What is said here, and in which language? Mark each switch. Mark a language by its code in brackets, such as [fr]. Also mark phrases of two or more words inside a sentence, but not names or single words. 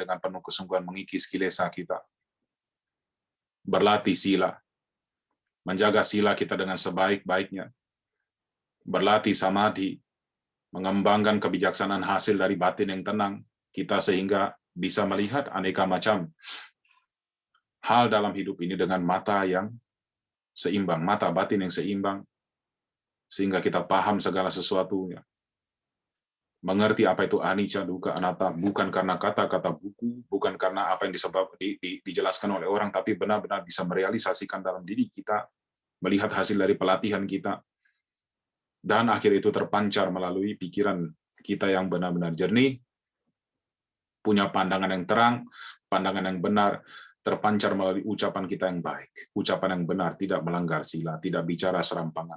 [id] dengan penuh kesungguhan mengikis kilesa kita, berlatih sila, menjaga sila kita dengan sebaik-baiknya, berlatih samadhi, mengembangkan kebijaksanaan hasil dari batin yang tenang, kita sehingga bisa melihat aneka macam hal dalam hidup ini dengan mata yang seimbang, mata batin yang seimbang, sehingga kita paham segala sesuatunya. Mengerti apa itu [pi] anicca, dukkha, anatta, [id] bukan karena kata-kata buku, bukan karena apa yang dijelaskan oleh orang, tapi benar-benar bisa merealisasikan dalam diri kita, melihat hasil dari pelatihan kita, dan akhir itu terpancar melalui pikiran kita yang benar-benar jernih, punya pandangan yang terang, pandangan yang benar, terpancar melalui ucapan kita yang baik, ucapan yang benar, tidak melanggar sila, tidak bicara serampangan.